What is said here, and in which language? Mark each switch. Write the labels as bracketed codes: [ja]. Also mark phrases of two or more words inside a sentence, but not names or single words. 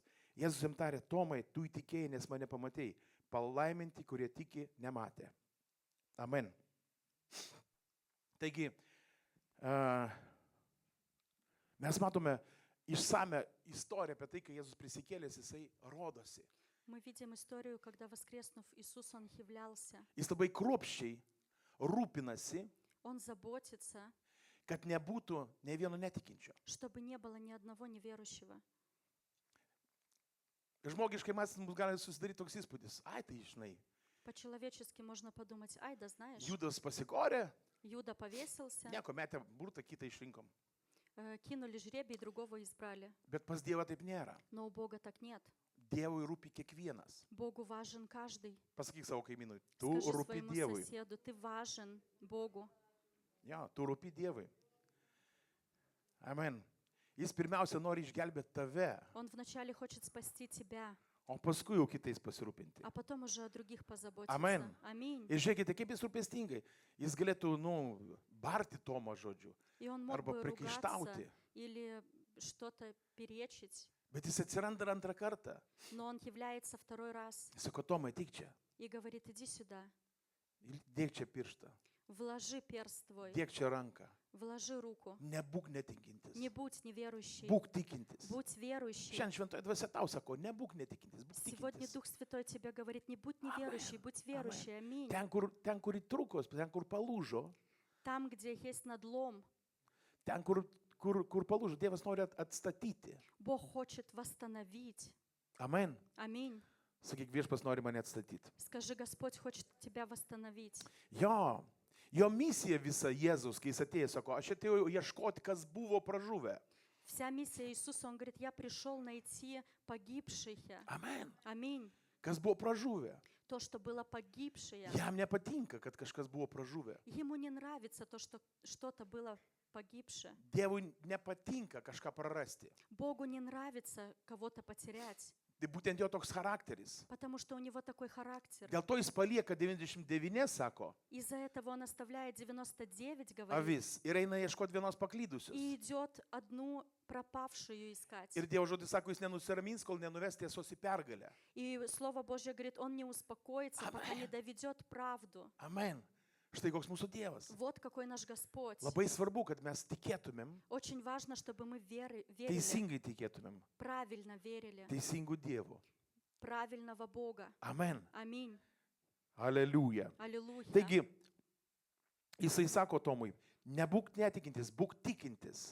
[lt] Jėzus jam tarė, Tomai, tu įtikėjai, nes mane pamatėjai, palaiminti, kurie tiki, nematė. Amen. Taigi, mes matome išsame istoriją apie tai, kai Jėzus prisikėlęs, jisai rodosi. [ru] Мы видим историю, когда, воскреснув, Иисус, Он являлся. [lt] Jis labai kruopščiai rūpinasi, [ru] Он заботится, [lt] kad nebūtų ne vieno netikinčio. [ru] чтобы не было ни одного неверующего. [lt] Žmogiškai mąstant, mums gali susidaryti toks įspūdis. Ai, tai žinai, [ru] По-человечески можно подумать, ай, да знаешь, [lt] Judas pasikorė, [ru] Юда повесился, [lt] nieko metė burtą, kitą išrinkom. [ru] кинули жребий, другого избрали. [lt] Bet pas Dievą taip nėra. [ru] Но у Бога так нет. [lt] Dievui rūpi kiekvienas. [ru] Богу важен каждый. [lt] Pasakyk savo kaimynui, tu [ru] Скажи [lt] rūpi [ru] своему [lt] Dievui. [ru] соседу, ты важен Богу. [lt] Ja, tu rūpi Dievui. Amen. Jis pirmiausia nori išgelbėti tave, [ru] Он вначале хочет спасти тебя, [lt] o paskui jau kitais pasirūpinti. [ru] а потом уже о других позаботиться. [lt] Amen. [ru] Аминь. [lt] Ir žiūrėkite, kaip jis rūpestingai. Jis galėtų, barti Tomą žodžiu, [ru] И он мог [lt] arba [ru] бы ругаться [lt] priekaištauti. [ru] или что-то перечить, [lt] Bet jis atsiranda ir antrą kartą. [ru] но он является второй раз [lt] Jis sako, Tomai, tik čia. [ru] и говорит: иди сюда, [lt] Dėk čia pirštą. [ru] вложи перст твой, [lt] Dėk čia ranką. [ru] вложи руку. [lt] Nebūk netikintis. [ru] Не будь неверующий, [lt] Būk tikintis. [ru] будь верующий. [lt] Šiandien šventoje dvasia tau sako, nebūk netikintis, būk [ru] Сегодня [lt] tikintis. [ru] Дух Святой тебе говорит: не будь неверующий, будь верующий. Аминь. [lt] Ten, kur įtrūkos, ten, kur palūžo, [ru] Там, где есть надлом, [lt] ten, kur palūžo, Dievas nori atstatyti. [ru] Бог хочет восстановить. [lt] Amen. [ru] Аминь. [lt] Sakyk, viešpas nori mane atstatyti. [ru] Скажи: Господь хочет тебя восстановить. [lt] Jo misija visa Jėzus, kai jis atėjo, sako, aš atėjau ieškoti, kas buvo pražuvę. [ru] Вся миссия Иисуса, Он говорит: я пришел найти погибших. [lt] Amen. [ru] Аминь. [lt] Kas buvo pražuvę. [ru] То, что было погибшее. [lt] Jam nepatinka, kad kažkas buvo pražuvę. [ru] Ему не нравится то, что что-то было погибшее. [lt] Dievui nepatinka kažką prarasti. [ru] Богу не нравится кого-то потерять, [lt] Tai būtent jo toks charakteris. [ru] потому что у него такой характер. [lt] Dėl to jis palieka 99, sako, [ru] Из-за этого он оставляет 99, говорит, [lt] avis ir eina ieškoti vienos paklydusios. [ru] и идет одну пропавшую искать. [lt] Ir Dievo žodis sako, jis nenusiramins, kol nenuves tiesos į pergalę. [ru] И Слово Божье говорит: он не успокоится, пока не доведет правду. [lt] Amen. Štai koks mūsų Dievas. [ru] Вот какой наш Господь. [lt] Labai svarbu, kad mes tikėtumėm, [ru] Очень важно, чтобы мы верили, [lt] teisingai tikėtumėm, [ru] правильно верили, [lt] teisingų Dievų. [ru] правильного Бога. [lt] Amen. [ru] Аминь. [lt] Aleliuja. [ru] Аллилуйя. [lt] Taigi, jisai sako Tomui, nebūk netikintis, būk tikintis.